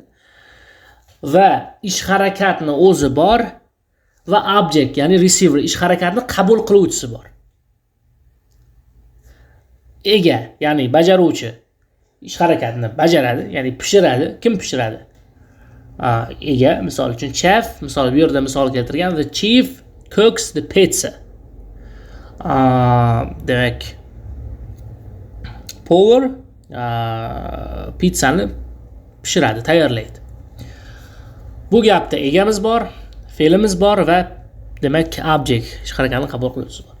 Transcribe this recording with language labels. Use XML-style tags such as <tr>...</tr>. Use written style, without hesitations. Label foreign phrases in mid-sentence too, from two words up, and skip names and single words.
<uz>Va ish harakatni o'zi bor va object, ya'ni receiver, ish harakatni qabul qiluvchisi bor. Ega, ya'ni bajaruvchi ish harakatini bajaradi, ya'ni pishiradi. Kim pishiradi? Ega, misol uchun chef, misol bu yerda misol keltirgan,</uz> <en>the chief cooks the pizza.</en> <uz>Demak, power pizzani pishiradi, tayyorlaydi. Bu gapda egamiz bor, fe'limiz bor va demak object, ish harakatini qabul qiluvchisi bor.</uz>